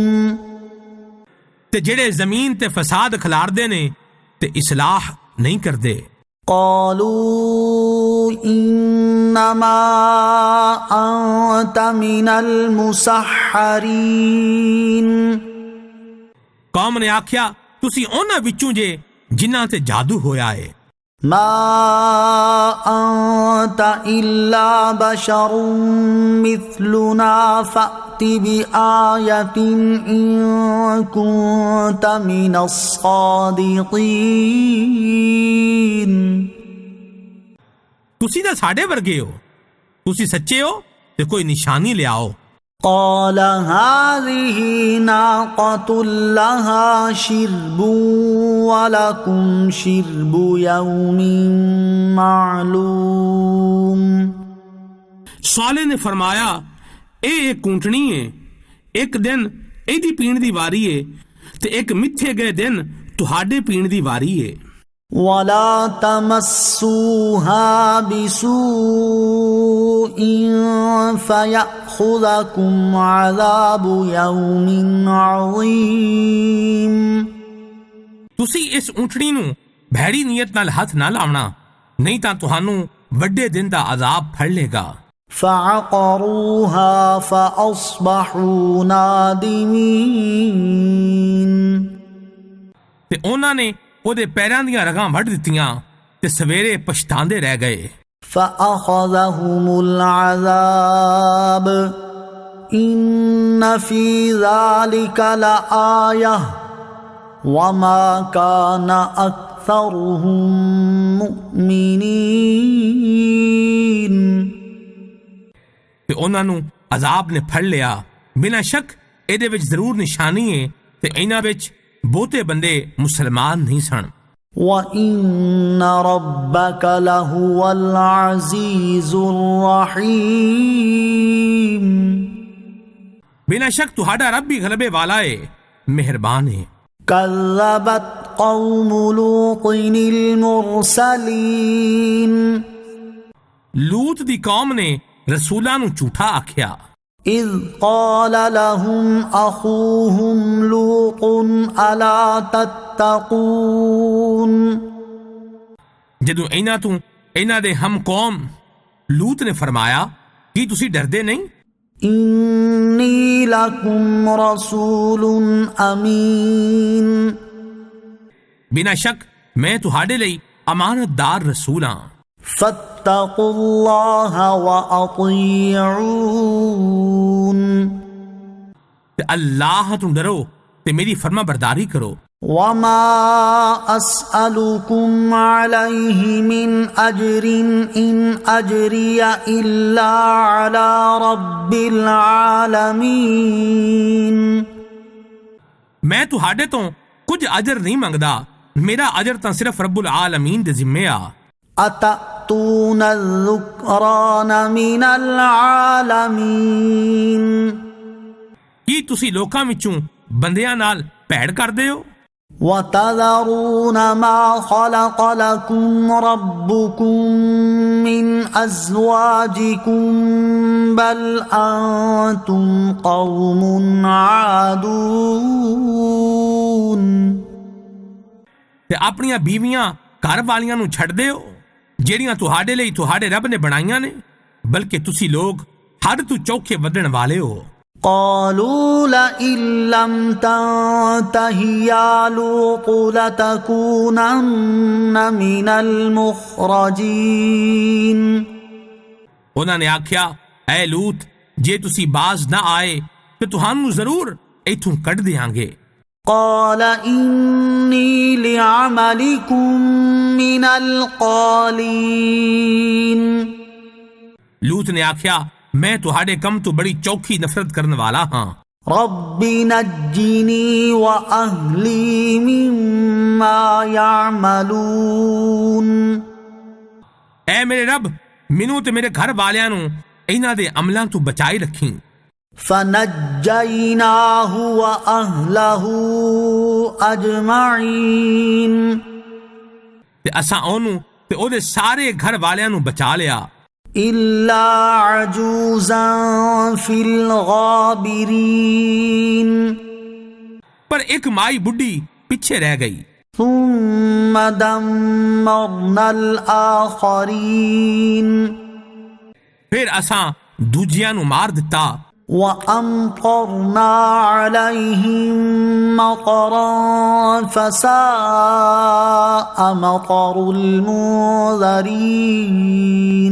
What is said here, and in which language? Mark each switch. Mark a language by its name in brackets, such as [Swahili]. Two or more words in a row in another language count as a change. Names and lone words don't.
[Punjabi] تے جڑے زمین تے فساد کھلار دے نے تے اصلاح نہیں کردے. [Arabic] قالوا إنما أنت من المسحرين. [Punjabi] قوم نے آکھیا تسی انہاں وچوں جے جنہاں تے جادو ہویا ہے. [Arabic] ما أنت إلا بشر مثلنا فأت بآية إن كنت من الصادقين. [Punjabi] تسی تے ساڈے ورگے ہو. تسی سچے ہو تے کوئی نشانی لے آؤ. [Arabic] قال هذه ناقة لها شرب ولكم شرب يوم معلوم. [Punjabi] صالح نے فرمایا اے ایک اونٹنی ہے. ایک دن ایدی پین دی واری ہے تے ایک متھے گئے دن تہاڈے پین دی واری ہے. [Arabic] ولا تمسوها بسوء فيأخذكم عذاب يوم عظيم. [Punjabi] تسی اس اونٹنی نو بھیڑی نیت نال ہاتھ نہ لاونا نہیں تاں تہانوں وڈے دن دا عذاب پھڑ لے گا. [Arabic] فعقروها فأصبحوا نادمين. [Punjabi] تے انہاں نے او دے پیراں دیاں رگاں وڈ دتیاں تے سویرے پچھتاندے رہ گئے. [Arabic] فأخذهم العذاب إن في ذلك لآية وما كان أكثرهم مؤمنين [Punjabi] ਤੇ ਉਹਨਾਂ ਨੂੰ ਅਜ਼ਾਬ ਨੇ ਫੜ ਲਿਆ ਬਿਨਾਂ ਸ਼ੱਕ ਇਹਦੇ ਵਿੱਚ ਜ਼ਰੂਰ ਨਿਸ਼ਾਨੀ ਹੈ ਤੇ ਇਹਨਾਂ ਵਿੱਚ ਬਹੁਤੇ ਬੰਦੇ ਮੁਸਲਮਾਨ ਨਹੀਂ ਸਨ [Arabic] وَإِنَّ رَبَّكَ لَهُوَ الْعَزِيزُ الرَّحِيمُ [Punjabi] ਬਿਨਾਂ ਸ਼ੱਕ ਤੁਹਾਡਾ ਰੱਬ ਵੀ ਗਲਬੇ ਵਾਲਾ ਹੈ ਮਿਹਰਬਾਨ ਹੈ [Arabic] كذبت قوم لوط المرسلين [Punjabi] ਲੂਤ ਦੀ ਕੌਮ ਨੇ ਰਸੂਲਾਂ ਨੂੰ ਝੂਠਾ ਆਖਿਆ [Arabic] إذ قال لهم أخوهم لوط ألا تتقون [Punjabi] ਜਦੋਂ ਇਹਨਾਂ ਦੇ ਹਮ ਕੌਮ ਲੂਤ ਨੇ ਫਰਮਾਇਆ ਕੀ ਤੁਸੀਂ ਡਰਦੇ ਨਹੀਂ [Arabic] إني لكم رسول أمين [Punjabi] ਬਿਨਾਂ ਸ਼ੱਕ ਮੈਂ ਤੁਹਾਡੇ ਲਈ ਅਮਾਨਤਦਾਰ ਰਸੂਲ ਹਾਂ [Arabic] فاتقوا الله وأطيعون [Punjabi] ਤੇ ਅੱਲਾਹ ਤੋਂ ਡਰੋ ਤੇ ਮੇਰੀ ਫਰਮਾ ਬਰਦਾਰੀ ਕਰੋ [Arabic] وما أسألكم عليه من أجر إن أجري إلا على رب العالمين [Punjabi] ਮੈਂ ਤੁਹਾਡੇ ਤੋਂ ਕੁਝ ਅਜਰ ਨਹੀਂ ਮੰਗਦਾ ਮੇਰਾ ਅਜਰ ਤਾਂ ਸਿਰਫ [Arabic] رب العالمين [Punjabi] ਦੇ ਜ਼ਿੰਮੇ ਆ [Arabic] أتأتون الذكران من العالمين [Punjabi] ਕੀ ਤੁਸੀਂ ਲੋਕਾਂ ਵਿੱਚੋਂ ਬੰਦਿਆਂ ਨਾਲ ਭੈੜ ਕਰਦੇ ਹੋ [Arabic] وتذرون ما خلق لكم ربكم من أزواجكم بل أنتم قوم عادون [Punjabi] ਤੇ ਆਪਣੀਆਂ ਬੀਵੀਆਂ ਘਰ ਵਾਲੀਆਂ ਨੂੰ ਛੱਡਦੇ ਹੋ ਜਿਹੜੀਆਂ ਤੁਹਾਡੇ ਲਈ ਤੁਹਾਡੇ ਰੱਬ ਨੇ ਬਣਾਈਆਂ ਨੇ ਬਲਕਿ ਤੁਸੀਂ ਲੋਕ ਹੱਦ ਤੋਂ ਚੌਖੇ ਵਧਣ ਵਾਲੇ ਹੋ [Arabic] قالوا لئن لم تنته يا لوط لتكونن من المخرجين [Punjabi] ਉਹਨਾਂ ਨੇ ਆਖਿਆ ਐ ਲੂਤ ਜੇ ਤੁਸੀਂ ਬਾਜ਼ ਨਾ ਆਏ ਤੇ ਤੁਹਾਨੂੰ ਜ਼ਰੂਰ ਇੱਥੋਂ ਕੱਢ ਦਿਆਂਗੇ [Arabic] قال إني لعملكم من القالين [Punjabi] ਲੂਤ ਨੇ ਆਖਿਆ ਮੈਂ ਤੁਹਾਡੇ ਕੰਮ ਤੋਂ ਬੜੀ ਚੌਖੀ ਨਫ਼ਰਤ ਕਰਨ ਵਾਲਾ ਹਾਂ [Arabic] رب نجني وأهلي مما يعملون [Punjabi] ਐ ਮੇਰੇ ਰੱਬ ਮੈਨੂੰ ਤੇ ਮੇਰੇ ਘਰ ਵਾਲਿਆਂ ਨੂੰ ਇਹਨਾਂ ਦੇ ਅਮਲਾਂ ਤੋਂ ਬਚਾਈ ਰੱਖੀ [Arabic] فنجيناه وأهله أجمعين [Punjabi] ਤੇ ਅਸਾਂ ਉਹਨੂੰ ਤੇ ਉਹਦੇ ਸਾਰੇ ਘਰ ਵਾਲਿਆਂ ਨੂੰ ਬਚਾ ਲਿਆ [Arabic] إلا عجوزا في الغابرين [Punjabi] ਪਰ ਇੱਕ ਮਾਈ ਬੁੱਢੀ ਪਿੱਛੇ ਰਹਿ ਗਈ [Arabic] ثم دمرنا الآخرين [Punjabi] ਫਿਰ ਅਸਾਂ ਦੂਜਿਆਂ ਨੂੰ ਮਾਰ ਦਿੱਤਾ [Arabic] وأمطرنا عليهم مطرا فساء مطر المنذرين